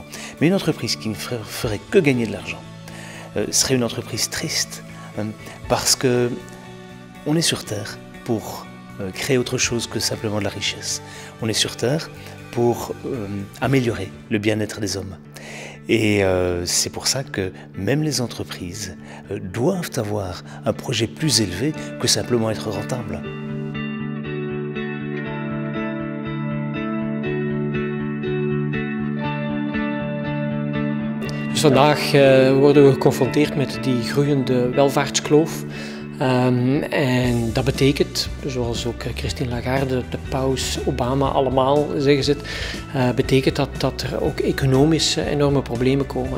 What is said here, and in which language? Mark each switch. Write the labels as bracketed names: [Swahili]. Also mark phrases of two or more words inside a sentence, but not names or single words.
[French] Mais une entreprise qui ne ferait que gagner de l'argent serait une entreprise triste, parce qu'on est sur Terre pour créer autre chose que simplement de la richesse. On est sur Terre pour améliorer le bien-être des hommes. Et c'est pour ça que même les entreprises doivent avoir un projet plus élevé que simplement être rentable. [Dutch] Dus vandaag worden we geconfronteerd met die groeiende welvaartskloof. En dat betekent, zoals ook Christine Lagarde, de paus, Obama, allemaal zeggen ze het, betekent dat er ook economisch enorme problemen komen.